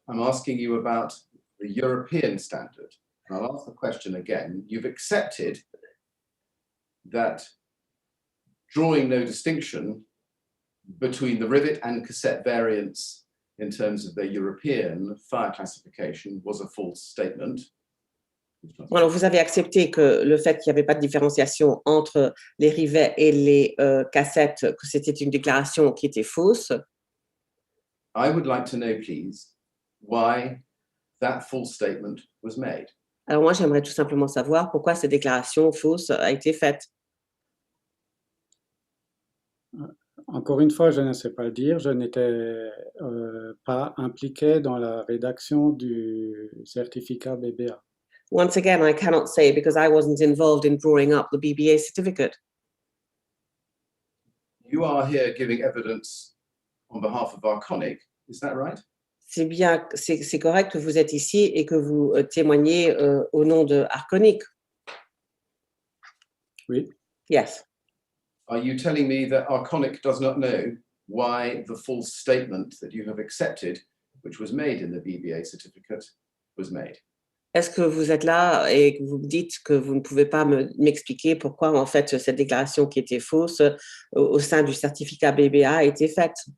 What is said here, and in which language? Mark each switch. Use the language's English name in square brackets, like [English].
[English] I'm asking you about the European standard. And I'll ask the question again. You've accepted that drawing no distinction between the rivet and cassette variants in terms of their European fire classification was a false statement. [French] Alors, vous avez accepté que le fait qu'il n'y avait pas de différenciation entre les rivets et les cassettes, que c'était une déclaration qui était fausse. [English] I would like to know, please, why that false statement was made. [French] Alors moi, j'aimerais tout simplement savoir pourquoi cette déclaration fausse a été faite. Encore une fois, je ne sais pas le dire, je n'étais pas impliqué dans la rédaction du certificat BBA. [English] Once again, I cannot say because I wasn't involved in drawing up the BBA certificate. You are here giving evidence on behalf of Arconic, is that right? [French] C'est bien, c'est correct que vous êtes ici et que vous témoignez au nom de Arconic. Oui. [English] Yes. Are you telling me that Arconic does not know why the false statement that you have accepted, which was made in the BBA certificate, was made? [French] Est-ce que vous êtes là et que vous me dites que vous ne pouvez pas m'expliquer pourquoi en fait cette déclaration qui était fausse au sein du certificat BBA a été faite?